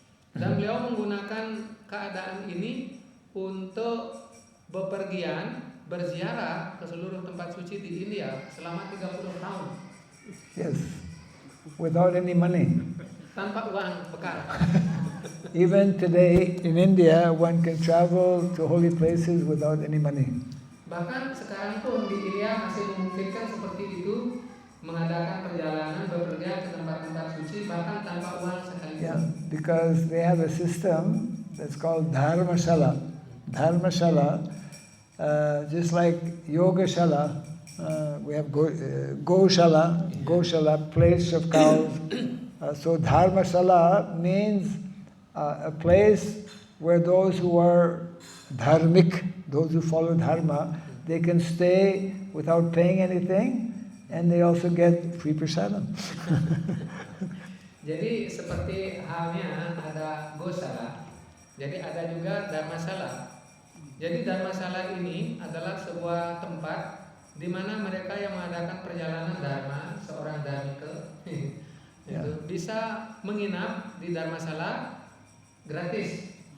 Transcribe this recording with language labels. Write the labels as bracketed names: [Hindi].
[Indonesian] Dan beliau menggunakan keadaan ini untuk bepergian, berziarah ke seluruh tempat suci di India selama 30 tahun. [English] Yes, without any money. [Indonesian] Tanpa uang bekal. [English] Even today in India, one can travel to holy places without any money. [Indonesian] Bahkan sekarang pun di India masih memungkinkan seperti itu, mengadakan perjalanan bepergian ke tempat-tempat suci bahkan tanpa uang sekalipun. [English] Yeah, because they have a system that's called Dharmashala. Dharmashala, just like Yogashala, we have Goshala, place of cows. So Dharmashala means a place where those who are dharmic, those who follow dharma, they can stay without paying anything, and they also get free prasadam. [Indonesian] Jadi seperti halnya ada Gosala, jadi ada juga Dharmasala. Jadi Dharmasala ini adalah sebuah tempat di mana mereka yang mengadakan perjalanan dharma, seorang dharmika, itu bisa menginap di Dharmasala gratis.